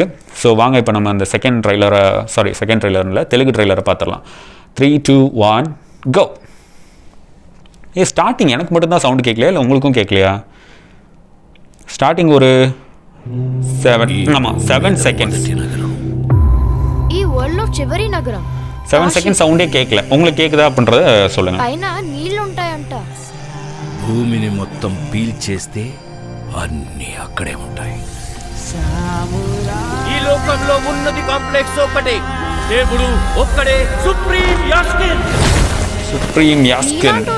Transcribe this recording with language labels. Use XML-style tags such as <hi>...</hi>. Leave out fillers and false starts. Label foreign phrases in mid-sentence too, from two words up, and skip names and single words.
<ta>ஸோ வாங்க இப்போ நம்ம அந்த</ta> <en>second trailerில்</en> <ta>தெலுங்கு ட்ரெய்லரை பார்த்துடலாம். 3, 2, 1 கோ. ஸ்டார்டிங் எனக்கு மட்டும்தான் சவுண்டு கேட்கலையா இல்லை உங்களுக்கும் கேட்கலையா? ஸ்டார்டிங் ஒரு 7 செகண்ட்ஸ்.</ta> <te>ఈ వరల్డ్లో చివరి నగరం</te> <ta>7 செகண்ட் சவுண்டே கேட்கல. உங்களுக்கு கேட்குதா அப்படின்றத சொல்லுங்கள்.</ta> <te>పైన నీళ్లు ఉంటాయంట. భూమిని మొత్తం పీల్చేస్తే అన్నీ అక్కడే ఉంటాయి. ఈ లోకంలో ఉన్నది కాంప్లెక్స్ ఒకటే, దేవుడు ఒక్కడే, సుప్రీం యాస్కిన్. నీలాంటోడు</te>